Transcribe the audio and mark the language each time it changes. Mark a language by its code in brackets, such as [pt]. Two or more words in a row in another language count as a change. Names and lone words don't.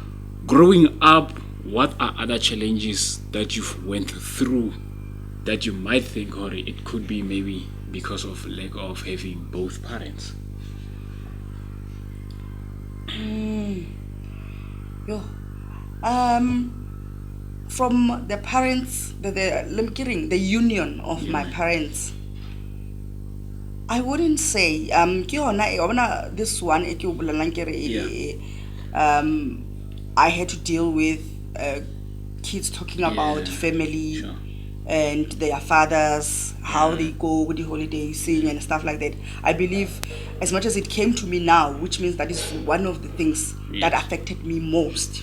[en] Growing up, what are other challenges that you've went through that you might think, or it could be maybe because of lack of having both parents? From the parents, the union of my parents, I wouldn't say [tn] ke yona e, wa bona [en] this one [tn] e ke o bolelang ke re [en] I had to deal with kids talking about family Sure. and their fathers, how they go with the holiday sing and stuff like that. I believe as much as it came to me now, which means that is one of the things that affected me most.